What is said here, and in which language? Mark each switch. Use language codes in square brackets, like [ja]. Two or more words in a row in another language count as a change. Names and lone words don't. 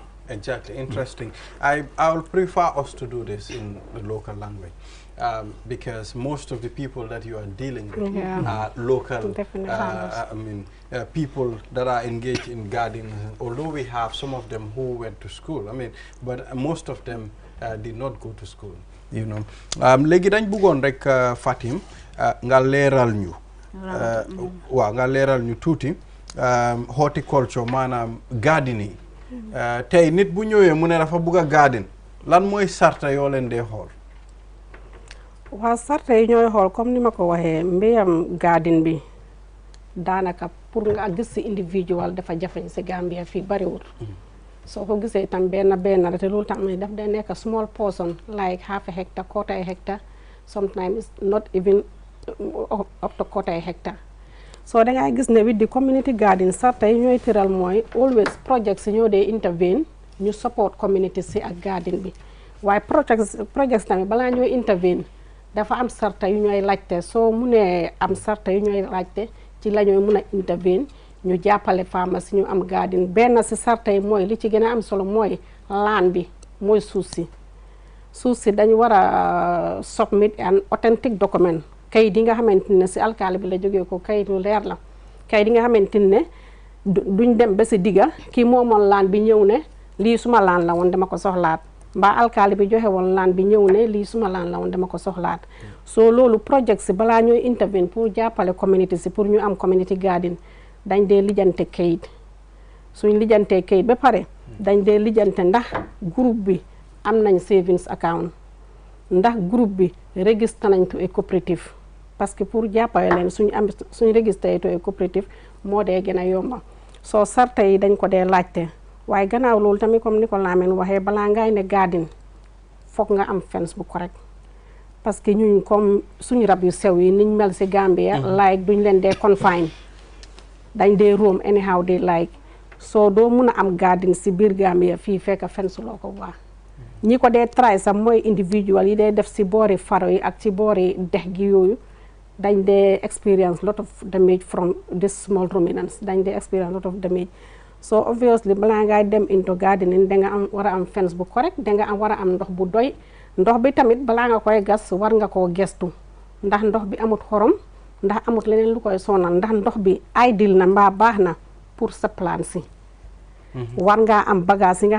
[en] Exactly, interesting. I will prefer us to do this in the local language, because most of the people that you are dealing with are local, people that are engaged in gardening, although we have some of them who went to school, but most of them did not go to school, [wo] Léegi dañ bëggoon rek Fatim nga leeral ñu waaw nga leeral ñu tuuti horticulture maanaam gardening. Tey nit bu ñëwee mu ne dafa bëgg a garden, lan mooy sarta yoo leen dee xool? waaw sarta yi ñooy xool comme ni ma ko waxee, mbéyam garden bi daanaka pour nga gis si individual dafa jafeñ si Gambia fii bariwul. soo ko gisee itam benn la te loolu tam daf day nekk [en] small portion like half a hectare, quarter a hectare, sometimes not even up to quarter a hectare. [wo] So dangay gis ne [en] with the community garden [wo] sarta yi ñooy tëral mooy [en] always projects [wo] yi ñoo dee intervene ñu [en] support community [wo] si ak garden bi, waaye projects tamit balaa ñooy intervene dafa am sarta yu ñooy laajte. soo mu ne am sarta yu ñooy laajte ci la ñooy mun a intervene ñu jàppale farmers ñu am garden. benn si sarta yi mooy li ci gën a am solo mooy laan bi, mooy suuf si dañu war a [en] submit an authentic document, [wo] kayit yi nga xamante ne si alkaali bi la jógee ko, kayit yu leer la, kayit yi nga xamante ne duñ dem ba si digga kii moomoon laan bi ñëw ne lii suma laan la woon dama ko soxlaat, mbaa alkaali bi joxe woon laan bi ñëw ne lii suma laan la woon dama ko soxlaat. soo loolu project si balaa ñooy intervene pour jàppale community si pour ñu am [en] community garden [wo] dañ dee lijjante kayit. suñ lijjantee kayit ba pare dañ dee lijjante ndax groupe bi am nañ [en] savings account, [wo] ndax groupe bi registré nañ [en] to a coopérative, [fr] parce que pour [wo] jàppale leen suñ registré [en] to a coopérative [wo] moo dee gën a yomba. soo sarta yi dañ ko dee laajte, waaye gannaaw loolu tamit comme ni ko Lamin waxee, balaa ngay ne garden foog nga am fence bu correct [fr] parce que [wo] ñun comme suñu rab yu sew yi niñ mel si Gambia like duñ leen dee confine dañ dee [en] roam anyhow they like so [wo] doo mun a am garden si biir Gambia fii fekk fence loo ko waa ñi ko dee try sax mooy individual yi dee def si boori faro yi ak ci boori dex gi yooyu dañ dee [en] experience lot of damage from this small ruminants [wo] dañ dee [en] experience lot of damage so obviously [wo] balaa ngay dem [en] into gardening [wo] danga am war a am fence bu correct danga am war a am ndox bu doy ndox bi tamit balaa nga koy gas war nga koo gestu ndax ndox bi amut xorom ndax amut leneen lu koy sonal ndax ndox bi ideal na mbaa baax na pour sa plant si war ngaa am bagage yi nga